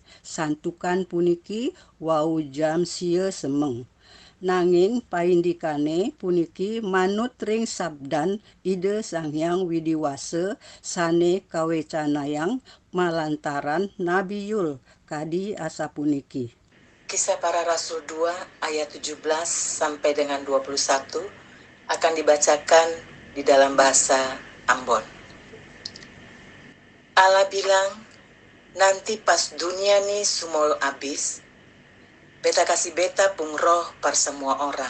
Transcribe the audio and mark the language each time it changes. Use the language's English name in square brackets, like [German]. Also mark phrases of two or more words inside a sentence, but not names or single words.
[Balinese] Santukan puniki wau jam sia semeng. Nanging paindikane puniki manut ring sabdan Ida Sang Hyang Widiwasa sane kawecanayang malantaran Nabi Yul kadi asa puniki. [Indonesian] Kisah Para Rasul 2 ayat 17 sampai dengan 21 akan dibacakan di dalam bahasa Ambon. [Ambonese Malay] Allah bilang, nanti pas dunia ni semua habis, beta kasih beta pung roh par semua orang.